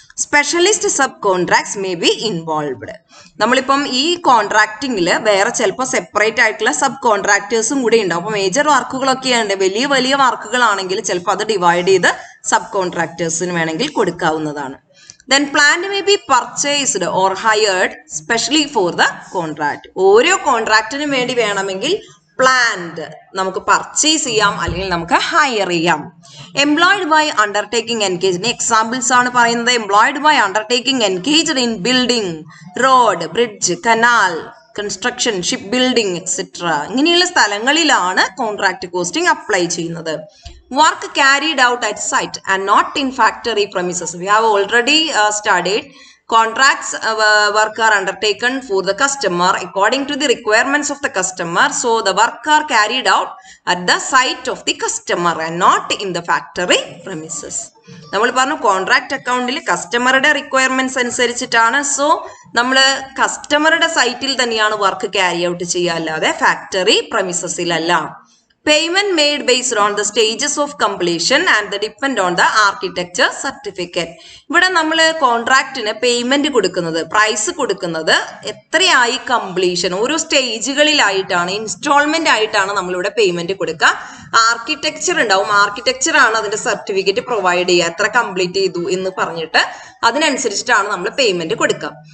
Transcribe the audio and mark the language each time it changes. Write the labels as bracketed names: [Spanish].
[English] Specialist sub contracts may be involved. [Malayalam] നമ്മളിപ്പം ഈ കോൺട്രാക്ടിങ്ങിൽ വേറെ ചിലപ്പോൾ സെപ്പറേറ്റ് ആയിട്ടുള്ള സബ് കോൺട്രാക്ടേഴ്സും കൂടി ഉണ്ടാവും. അപ്പോൾ മേജർ വർക്കുകളൊക്കെ ഉണ്ട്, വലിയ വർക്കുകളാണെങ്കിൽ ചിലപ്പോൾ അത് ഡിവൈഡ് ചെയ്ത് സബ് കോൺട്രാക്ടേഴ്സിന് വേണമെങ്കിൽ കൊടുക്കാവുന്നതാണ്. [English] Then plant may be purchased or hired specially for the contract. [Malayalam] ഓരോ കോൺട്രാക്റ്റിനും വേണ്ടി വേണമെങ്കിൽ പ്ലാന്റ് നമുക്ക് പർച്ചേസ് ചെയ്യാം അല്ലെങ്കിൽ നമുക്ക് ഹയർ ചെയ്യാം. [English] Employed by undertaking engaged. [Malayalam] Examples ആണ് പറയുന്നത്. [English] Employed by undertaking engaged in building, road, bridge, canal, construction, ship building etcetera. [Malayalam] ഇങ്ങനെയുള്ള സ്ഥലങ്ങളിലാണ് കോൺട്രാക്ട് കോസ്റ്റിംഗ് അപ്ലൈ ചെയ്യുന്നത്. [English] Work carried out at site and not in factory premises. We have already studied contracts work are undertaken for the customer according to the requirements of the customer. So the work are carried out at the site of the customer and not in the factory premises. [Malayalam] നമ്മൾ പറഞ്ഞു contract അക്കൗണ്ടിൽ കസ്റ്റമറുടെ requirements അനുസരിച്ചിട്ടാണ്. So നമ്മൾ കസ്റ്റമറുടെ സൈറ്റിൽ തന്നെയാണ് work carry out ചെയ്യുക, അല്ലാതെ factory പ്രമിസസിലല്ല. Payment made based on the stages of completion and the depend on the architecture certificate. ഇവിടെ നമ്മൾ കോൺട്രാക്റ്റിന് പേയ്മെന്റ് കൊടുക്കുന്നത്, പ്രൈസ് കൊടുക്കുന്നത് എത്രയായി കംപ്ലീഷൻ, ഓരോ സ്റ്റേജുകളിലായിട്ടാണ്, ഇൻസ്റ്റാൾമെന്റ് ആയിട്ടാണ് നമ്മളിവിടെ പേയ്മെന്റ് കൊടുക്കുക. ആർക്കിടെക്ചർ ഉണ്ടാവും, ആർക്കിടെക്ചർ ആണ് അതിന്റെ സർട്ടിഫിക്കറ്റ് പ്രൊവൈഡ് ചെയ്യുക, എത്ര കംപ്ലീറ്റ് ചെയ്തു എന്ന് പറഞ്ഞിട്ട് അതിനനുസരിച്ചിട്ടാണ് നമ്മൾ പേയ്മെന്റ് കൊടുക്കുക.